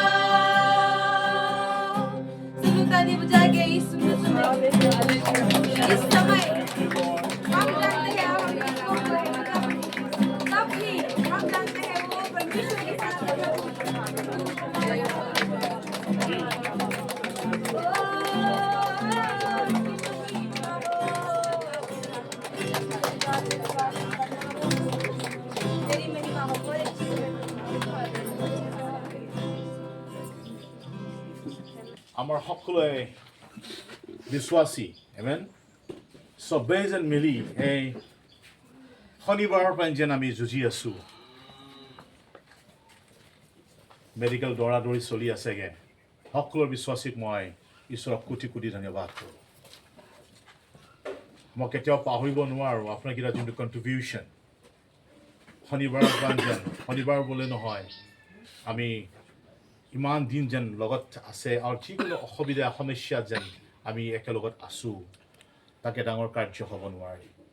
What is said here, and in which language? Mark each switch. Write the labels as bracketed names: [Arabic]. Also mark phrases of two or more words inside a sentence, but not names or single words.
[Hindi] सब ताली बजा के इस समय हम जानते हैं हम सब ही हम जानते हैं वो परमेश्वर के साथ तेरी महिमा हो बड़े [Assamese] আমাৰ সকলোৱে বিশ্বাসী আমেন চবেই যেন মিলি এই শনিবাৰৰ পৰা যেন আমি যুঁজি আছোঁ মেডিকেল দৌৰা-দৌৰি চলি আছেগৈ সকলো বিশ্বাসীক মই ঈশ্বৰক কোটি কোটি ধন্যবাদ কৰোঁ মই কেতিয়াও পাহৰিব নোৱাৰোঁ আপোনাৰকেইটা যোনটো কণ্ট্ৰিবিউশ্যন শনিবাৰৰ পৰা যেন শনিবাৰ বোলে নহয় আমি ইমান দিন যেন লগত আছে আৰু যিকোনো অসুবিধা সমস্যা যেন আমি একেলগত আছোঁ তাকে ডাঙৰ কাৰ্য হ'ব নোৱাৰি